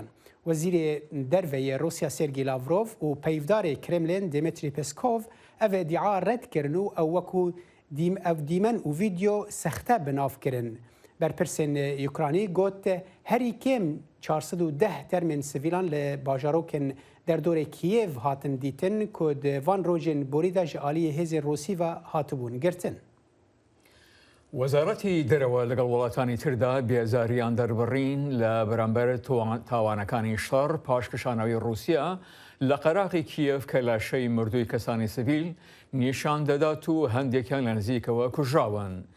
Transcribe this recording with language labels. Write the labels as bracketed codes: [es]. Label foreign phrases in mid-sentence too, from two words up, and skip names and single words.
[ku] Wezîrê derveyê Rusya Sergey Lavrov û peyvdarê Kremlin Dmitry Peskov ev iddia red kirin û ew wekû ev dîmen û vîdeo sexte binav kirin. Berpirsên Ukranî got herî kêm 410 termên sivîlan li bajarokên derdorê Kiev hatin dîtin ku di van rojên borî de ji aliyê hêzên Rûsî ve hatibûn girtin. [ckb] وەزارەتی دەرەوە لەگەڵ وڵاتانی تردا بێزاریان دەربڕین لە بەرامبەر تاوانەکانی شەڕ پاشکشانەوەی ڕووسیا لە قەراقی کیەف کە لاشەی مردووی کەسانی سڤیل نیشان دەدات و هەندێکیان لە نزیکەوە کوژراون.